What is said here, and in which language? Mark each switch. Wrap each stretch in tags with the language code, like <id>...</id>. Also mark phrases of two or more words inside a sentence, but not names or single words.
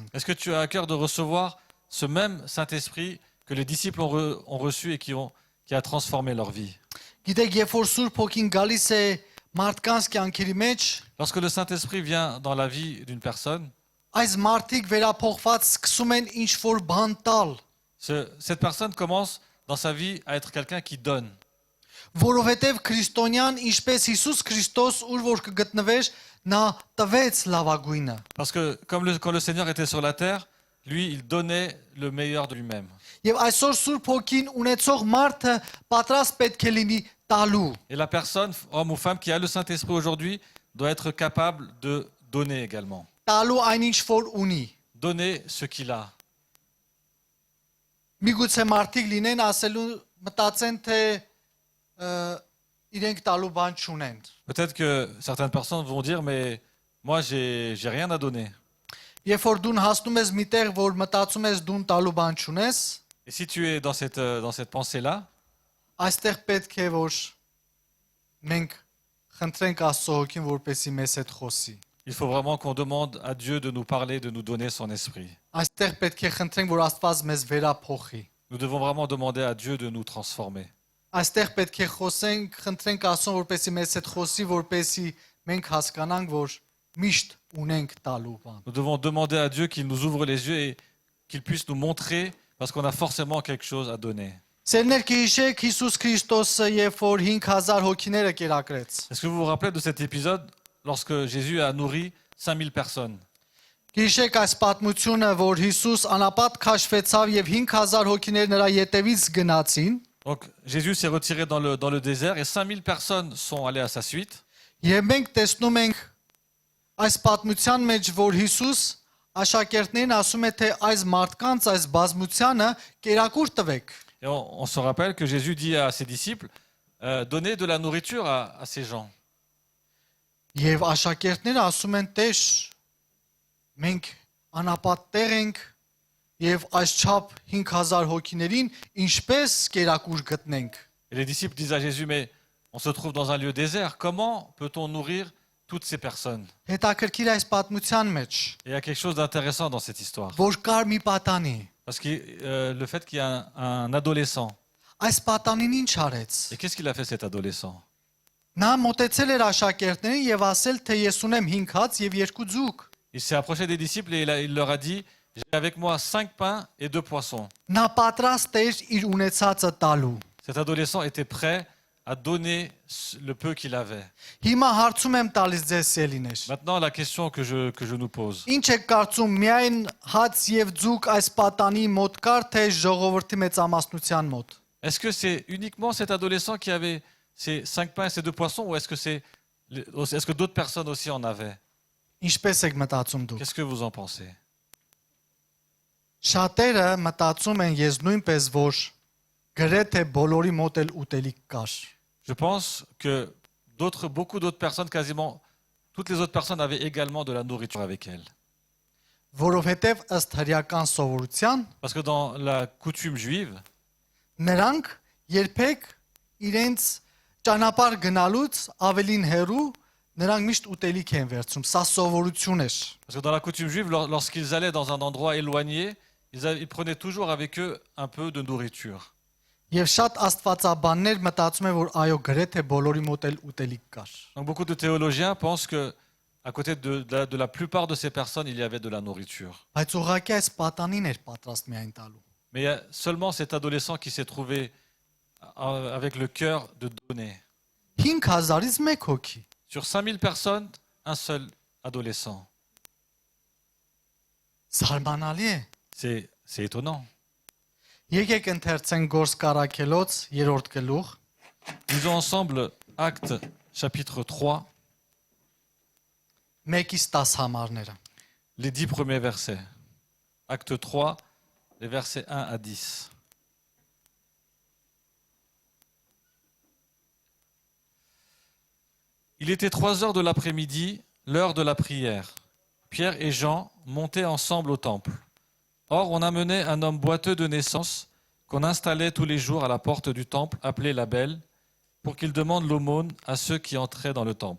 <fr>Est-ce que tu as à cœur de recevoir ce même Saint-Esprit que les disciples ont reçu et qui a transformé leur vie?</fr> <hy>Գիտեք, երբ որ Սուրբ Հոգին գալիս է մարդկանց կյանքերի մեջ,</hy> <fr>Lorsque le Saint-Esprit vient dans la vie d'une personne,</fr> <hy>այս մարդիկ վերափոխված սկսում են ինչ որ բան տալ,</hy> <fr>cette personne commence dans sa vie à être quelqu'un qui donne.</fr> <hy>որովհետեւ քրիստոնյան ինչպես Հիսուս Քրիստոս ուր որ կգտնվեր, նա տվեց լավագույնը։</hy> <fr>Parce que quand le Seigneur était sur la terre, lui, il donnait le meilleur de lui-même.</fr> <hy>Եվ այսօր Սուրբ Հոգին ունեցող մարդը պատրաստ պետք է լինի տալու։</hy> <fr>Et la personne, homme ou femme, qui a le Saint-Esprit aujourd'hui, doit être capable de donner également.</fr> <hy>Տալու այնինչ որ ունի։</hy> <fr>Donner ce qu'il a.</fr> <hy>Միգուցե մարդիկ լինեն ասելու մտածեն թե իրենք տալու բան չունեն։</hy> <fr>Peut-être que certaines personnes vont dire, mais moi, j'ai rien à donner.</fr> <hy>Երբ որ դու հասնում ես միտեղ, որ մտածում ես դու տալու բան չունես,</hy> <fr>Et si tu es dans cette pensée-là,</fr> <hy>այստեղ պետք է որ մենք խնդրենք Աստծո Հոգին, որպեսզի մեզ հետ խոսի։</hy> <fr>il faut vraiment qu'on demande à Dieu de nous parler, de nous donner son esprit.</fr> <hy>Այստեղ պետք է խնդրենք, որ Աստված մեզ վերափոխի։</hy> <fr>Nous devons vraiment demander à Dieu de nous transformer.</fr> <hy>Այստեղ պետք է խոսենք, խնդրենք Աստծուն, որպեսզի մեզ հետ խոսի, որպեսզի մենք հասկանանք, որ միշտ ունենք տալու բան։</hy> <fr>Nous devons demander à Dieu qu'il nous ouvre les yeux et qu'il puisse nous montrer, parce qu'on a forcément quelque chose à donner.</fr> <hy>Սերներ կհիշեք Հիսուս Քրիստոսը, երբ որ 5000 հոգիները կերակրեց։</hy> <fr>Est-ce que vous vous rappelez de cet épisode lorsque Jésus a nourri 5000 personnes?</fr> <hy>Գիշեք այս պատմությունը, որ Հիսուս անապատ քաշվեցավ եւ 5000 հոգիներ նրա ետևից գնացին։</hy> <fr>Donc Jésus s'est retiré dans le désert et 5000 personnes sont allées à sa suite.</fr> <hy>Եվ մենք տեսնում ենք այս պատմության մեջ, որ Հիսուս աշակերտներին ասում է, թե այս մարդկանց, այս բազմությանը կերակուր տվեք։</hy> <fr>Et on se rappelle que Jésus dit à ses disciples, donnez de la nourriture à ces gens.</fr> <hy>Եվ աշակերտները ասում են, Տեր, մենք անապատ տեղ ենք եւ այս չափ 5000 հոգիներին ինչպես կերակուր գտնենք։</hy> <fr>Et les disciples disent à Jésus, mais on se trouve dans un lieu désert, comment peut-on nourrir toutes ces personnes?</fr> <hy>Հետաքրքիր այս պատմության մեջ,</hy> <fr>Et il y a quelque chose d'intéressant dans cette histoire.</fr> <hy>որ կար մի պատանի։</hy> <fr>Parce que le fait qu'il y a un adolescent,</fr> <hy>Այս պատանին ինչ արեց։</hy> <fr>et qu'est-ce qu'il a fait cet adolescent?</fr> <hy>Նա մտեցել էր աշակերտներին եւ ասել, թե ես ունեմ 5 հաց եւ 2 ձուկ։</hy> <fr>Il s'est approché des disciples et il leur a dit, j'ai avec moi 5 pains et 2 poissons.</fr> <hy>Նա պատրաստ էր իր ունեցածը տալու։</hy> <fr>Cet adolescent était prêt à donner le peu qu'il avait.</fr> <hy>Հիմա հարցում եմ տալիս ձեզ ելիներ։</hy> <fr>Maintenant, la question que je nous pose,</fr> <hy>Ինչ եք կարծում, միայն հաց եւ ձուկ այս պատանի մոտ կար, թե ժողովրդի մեծամասնության մոտ։</hy> <fr>est-ce que c'est uniquement cet adolescent qui avait ces 5 pains et ces 2 poissons ou est-ce que d'autres personnes aussi en avaient?</fr> <hy>Ինչպես եք մտածում դուք։</hy> <fr>Qu'est-ce que vous en pensez?</fr> <hy>Շատերը մտածում են ես նույնպես, որ գրեթե բոլորի մոտ էլ ուտելիք կար։</hy> <fr>Je pense que beaucoup d'autres personnes, quasiment toutes les autres personnes avaient également de la nourriture avec elles.</fr> <hy>Որովհետեւ ըստ հրեական սովորության</hy> <fr>Parce que dans la coutume juive,</fr> <hy>նրանք երբեք իրենց ճանապարհ գնալուց ավելին հեռու նրանք միշտ ուտելիք են վերցում։ Սա սովորություն էր։</hy> <fr>parce que dans la coutume juive, lorsqu'ils allaient dans un endroit éloigné, ils prenaient toujours avec eux un peu de nourriture.</fr> <hy>Եվ շատ աստվածաբաններ մտածում են, որ այո, գրեթե բոլորի մոտ էլ ուտելիք կար։</hy> <fr>Donc beaucoup de théologiens pensent que À côté de la plupart de ces personnes, il y avait de la nourriture.</fr> <hy>Բայց ուղղակի այս պատանին էր պատրաստ միայն տալու։</hy> <fr>Mais il y a seulement cet adolescent qui s'est trouvé avec le cœur de donner.</fr> <hy>5000-ից 1 հոգի։</hy> <fr>Sur 5000 personnes, un seul adolescent.</fr> <hy>Զարմանալի է։</hy> <fr>C'est étonnant.</fr> <hy>Եկեք ընթերցենք Գործ Կարաքելոց 3-րդ գլուխ։</hy> <fr>Lisons ensemble Actes chapitre 3,</fr> <hy>1-ից 10 համարները։</hy> <fr>les 10 premiers versets. Acte 3, les versets 1 à 10. Il était 3 heures de l'après-midi, l'heure de la prière. Pierre et Jean montaient ensemble au temple. Or, on amenait un homme boiteux de naissance qu'on installait tous les jours à la porte du temple, appelé la Belle, pour qu'il demande l'aumône à ceux qui entraient dans le temple.</fr>